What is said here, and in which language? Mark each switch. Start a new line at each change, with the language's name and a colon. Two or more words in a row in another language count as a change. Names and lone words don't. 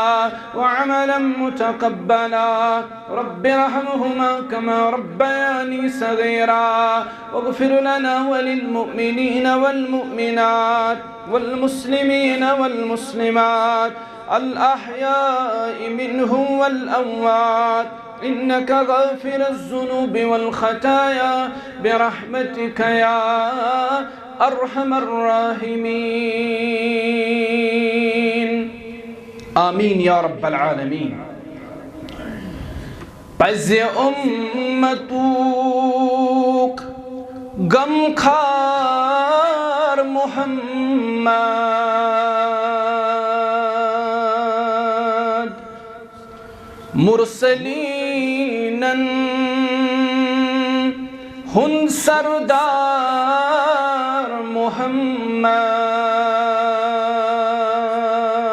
Arabic: وعملا متقبلا رب ارحمهما كما ربياني صغيرا واغفر لنا وللمؤمنين والمؤمنات والمسلمين والمسلمات الأحياء منهم والأموات إنك غافر الذنوب والخطايا برحمتك يا أرحم الراحمين آمين يا رب العالمين
Kashmiri: پز امتوک غم خار محمد مرسلین ہن سردار محمد